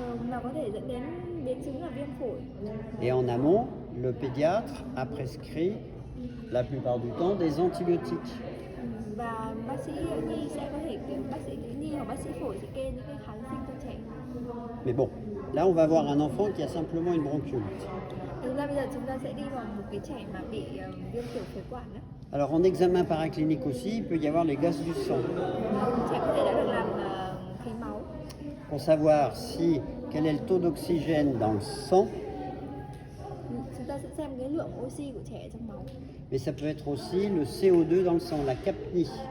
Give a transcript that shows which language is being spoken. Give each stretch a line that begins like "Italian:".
Vietnamese: Mà có thể dẫn đến biến chứng là viêm phổi.
French: Et en amont, le pédiatre a prescrit la plupart du temps des antibiotiques.
Vietnamese: Và bác sĩ nhi sẽ có thể bác sĩ nhi hoặc bác sĩ phổi sẽ kê những cái kháng sinh cho trẻ.
French: Mais bon, là on va voir un enfant qui a simplement une bronchiolite.
Vietnamese: Thực ra bây giờ chúng ta sẽ đi vào một cái trẻ mà bị viêm tiểu phế quản đó.
French: Alors en examen paraclinique aussi, il peut y avoir les gaz du sang
Vietnamese: Trẻ có thể đã được làm khí máu
French: pour savoir si quel est le taux d'oxygène dans le sang,
Vietnamese: chúng ta sẽ xem cái lượng oxy của trẻ trong máu.
French: mais ça peut être aussi le CO2 dans le sang, la capnie.